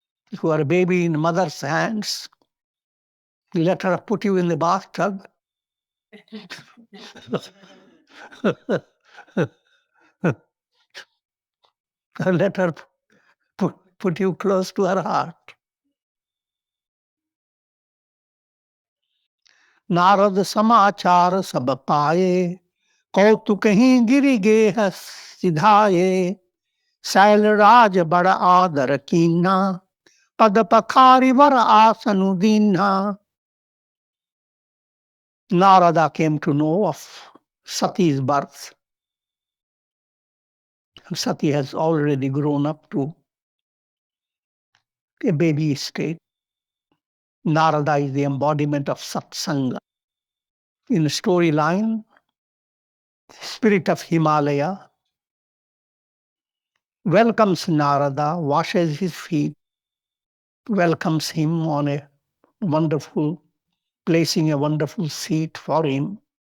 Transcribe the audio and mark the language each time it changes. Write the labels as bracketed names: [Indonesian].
[English] If you are a baby in mother's hands, let her put you in the bathtub. Let her put you close to her heart. [Awadhi] नारद समाचार सब पाए, कौतुक ही गिरि गेह सिधाए, शैलराज बड़ आदर कीन्हा, पद पखारि वर आसनु दीन्हा. [English] Narada came to know of Sati's birth. Sati has already grown up to a baby state. Narada is the embodiment of satsanga. In the storyline, spirit of Himalaya welcomes Narada, washes his feet, welcomes him on a wonderful, placing a wonderful seat for him.